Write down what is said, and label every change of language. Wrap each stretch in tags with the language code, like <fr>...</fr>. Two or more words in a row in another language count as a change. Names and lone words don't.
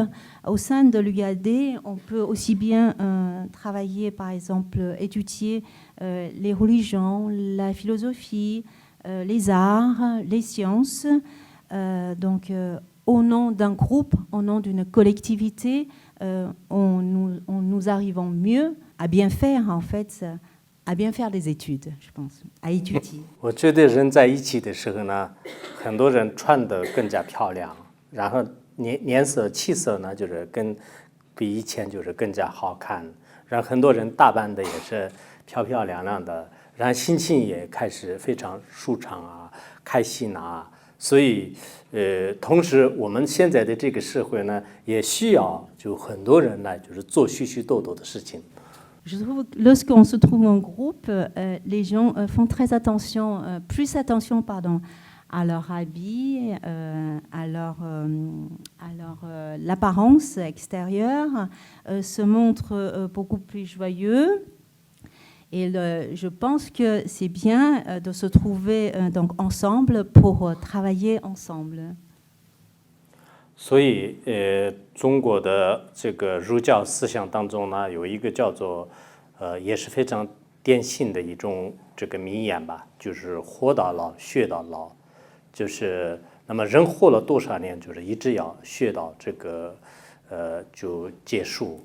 <fr>Au sein de l'UAD, on peut aussi bien travailler, par exemple, étudier les religions, la philosophie, les arts, les sciences. Donc, au nom d'un groupe, au nom d'une collectivité, nous arrivons mieux à bien faire, en fait, à bien faire des études, je pense, à étudier.</fr> <zh>我觉得人在一起的时候呢，很多人穿得更加漂亮，然后脸色气色呢，就是比以前就是更加好看，然后很多人打扮的也是漂漂亮亮的，然后心情也开始非常舒畅啊，开心啊。所以同时我们现在的这个社会呢，也需要就很多人呢，就是做许许多多的事情。</zh> <fr>Je trouve que lorsqu'on se trouve en groupe, les gens font très attention, plus attention, pardon, à leur habit, l'apparence extérieure, se montrent beaucoup plus joyeux. Et je pense que c'est bien de se trouver donc ensemble pour travailler ensemble.</fr> <zh>所以，中国的这个儒教思想当中呢，有一个叫做，也是非常典型的一种这个名言吧，就是活到老，学到老，就是那么人活了多少年，就是一直要学到这个，就结束。</zh>